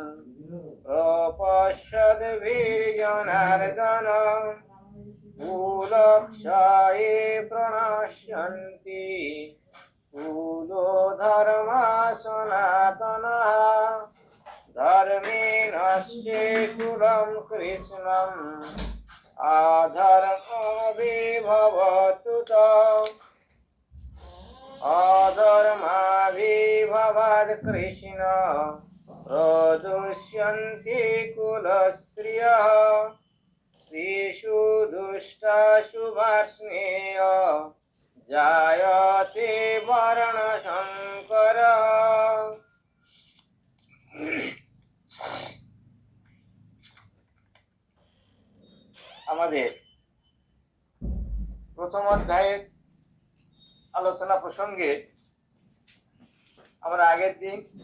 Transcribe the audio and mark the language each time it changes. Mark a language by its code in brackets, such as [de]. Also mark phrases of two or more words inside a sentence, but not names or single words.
[sa] प्रपश्यद्भिर्जनार्दन कुलक्षये प्रणश्यन्ति कुलो धर्मः सनातनः धर्मे नश्ये कुलं कृष्णम् अधर्मभिर्भवतु च अधर्माभिर्भवत् कृष्ण प्रदुष्यन्ति कुलस्त्रियः स्त्रीषु दुष्टासु वार्ष्णेय जायते वर्णशङ्करः। [bn] আমাদের প্রথম অধ্যায়ের আলোচনা প্রসঙ্গে আমরা আগের দিন